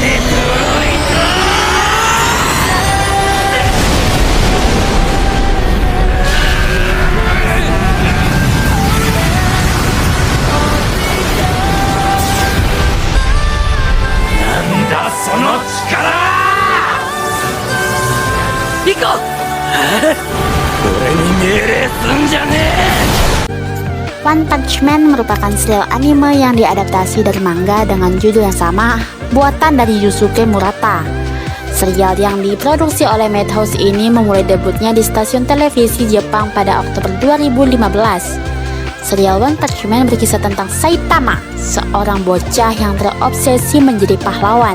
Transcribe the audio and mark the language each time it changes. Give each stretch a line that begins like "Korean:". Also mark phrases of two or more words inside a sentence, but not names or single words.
Japanese: なんだその力。行こう。俺に命令すんじゃねえ。
Indonesian: One Punch Man merupakan serial anime yang diadaptasi dari manga dengan judul yang sama, buatan dari Yusuke Murata. Serial yang diproduksi oleh Madhouse ini memulai debutnya di stasiun televisi Jepang pada Oktober 2015. Serial One Punch Man berkisah tentang Saitama, seorang bocah yang terobsesi menjadi pahlawan.